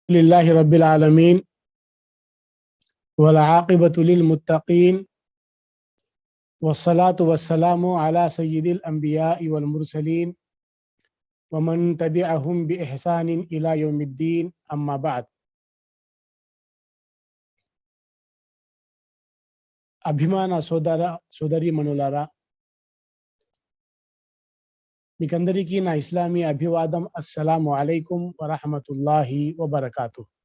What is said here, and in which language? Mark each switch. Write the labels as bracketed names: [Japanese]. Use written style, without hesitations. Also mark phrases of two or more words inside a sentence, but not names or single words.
[Arabic] لله رب العالمين والعاقبة للمتقين والصلاة والسلام على سيد الأنبياء والمرسلين ومن تبعهم بإحسان إلى يوم الدين أما بعد. [Telugu] అభిమాన సోదరీమణులారా, మీకందరికీ నా ఇస్లామీ అభివాదం. [Arabic] السلام عليكم ورحمة الله وبركاته.